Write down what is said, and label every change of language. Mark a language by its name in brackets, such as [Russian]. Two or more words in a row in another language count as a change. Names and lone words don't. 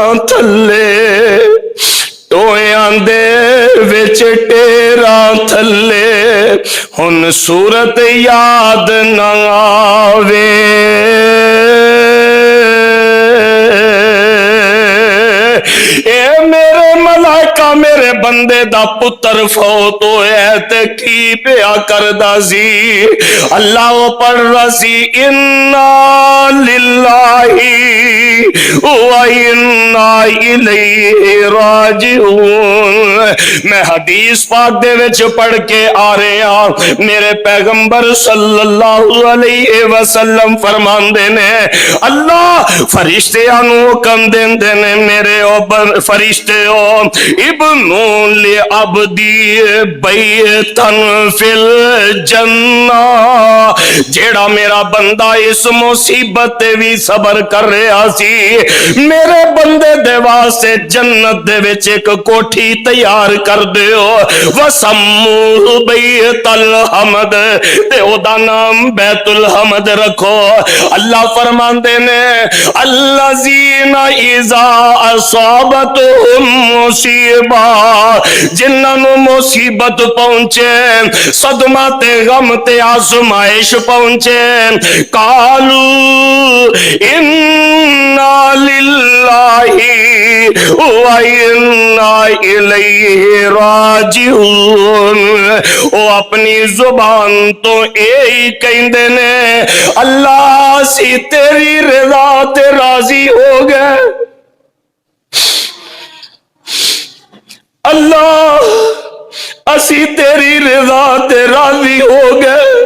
[Punjabi] تھلے ٹوئیاں دے وچ تیرا تھلے ہن صورت یاد نہ آوے اے میرے ملائکہ میرے بندے دا پتر فوت ہویا تے کی پیا کردا سی اللہ پڑھ رہا سی [Arabic] إنا لله وإنا إليه راجعون. [Punjabi] میں حدیث پاک دے وچ پڑھ کے آ رہا میرے پیغمبر [Arabic] صلى الله عليه وسلم [Punjabi] فرماندے نے اللہ فرشتیاں نوں حکم دیندے نے میرے او فرشتے او [Arabic] ابنوا لعبدي بيتا في الجنة [Punjabi] جیہڑا میرا بندہ اس مصیبت تے وی صبر کر رہیا سی میرے بندے دے واسطے جنت دے وچ اک کوٹھی تیار کر دیو [Arabic] وسموا بيت الحمد [Punjabi] تے اوہدا ناں بیت الحمد رکھو. اللہ فرماندے نے [Arabic] الذين إذا أصابتهم مصيبة [Punjabi] جنہاں نوں مصیبت پہنچے صدمہ تے غم تے آزمائش پہنچے [Arabic] قالوا إنا لله وإنا إليه راجعون. [Punjabi] او اپنی زبان توں ایہی کہندے نے اللہ سی تیری رضا تے راضی ہو گئے اللہ اسی تیری رضا تے راضی ہو گئے